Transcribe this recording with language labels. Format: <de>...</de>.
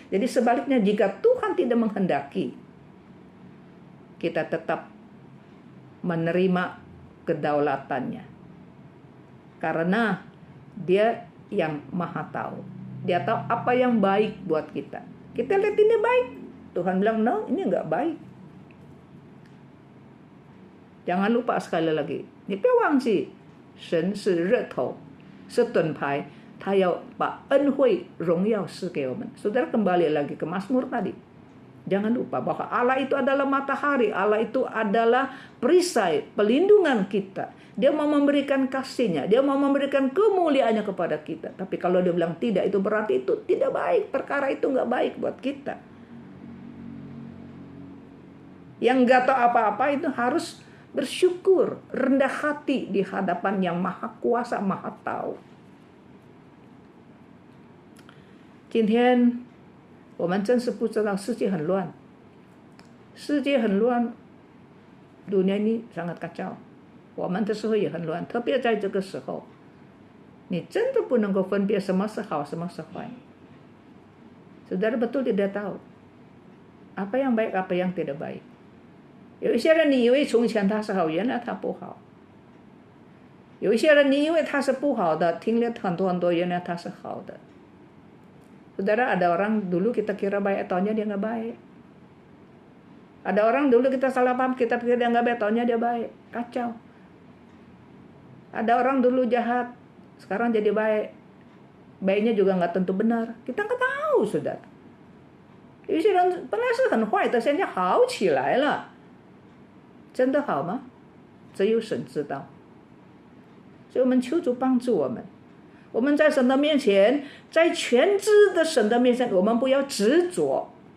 <id>Jadi sebaliknya, jika Tuhan tidak menghendaki, kita tetap menerima kedaulatannya. Karena Dia yang maha tahu. Dia tahu apa yang baik buat kita. Kita lihat ini baik, Tuhan bilang no, ini enggak baik. Jangan lupa sekali lagi,</id> <zh>你不要忘记，神是热头，是盾牌，他要把恩惠荣耀赐给我们。</zh> <id>Saudara kembali lagi ke Mazmur tadi. Jangan lupa bahwa Allah itu adalah matahari, Allah itu adalah perisai, pelindungan kita. Dia mau memberikan kasih-Nya, Dia mau memberikan kemuliaannya kepada kita. Tapi kalau Dia bilang tidak, itu berarti itu tidak baik, perkara itu nggak baik buat kita. Yang nggak tahu apa-apa itu harus bersyukur, rendah hati di hadapan yang maha kuasa, maha tahu.</id> <zh>今天我们真是不知道世界很乱，世界很乱，</zh> <id>dunia ini sangat kacau，</id> <zh>我们的社会也很乱，特别在这个时候，你真的不能够分辨什么是好，什么是坏。</zh> <id>Saudara betul tidak tahu apa yang baik, apa yang tidak baik.</id> <zh>有一些人你以为从前他是好，原来他不好。有一些人你以为他是不好的，听了很多，原来他是好的。</zh> <id>Saudara, ada orang dulu kita kira baik, taunya dia nggak baik. Ada orang dulu kita salah paham, kita pikir dia nggak baik, taunya dia baik. Kacau. Ada orang dulu jahat, sekarang jadi baik. Baiknya juga nggak tentu benar. Kita nggak tahu, saudara.</id> <zh>有些人本来是很坏的，现在好起来了。真的好吗？只有神知道。所以我们求主帮助我们。我们在神的面前，在全知的神的面前，我们不要执着。</zh>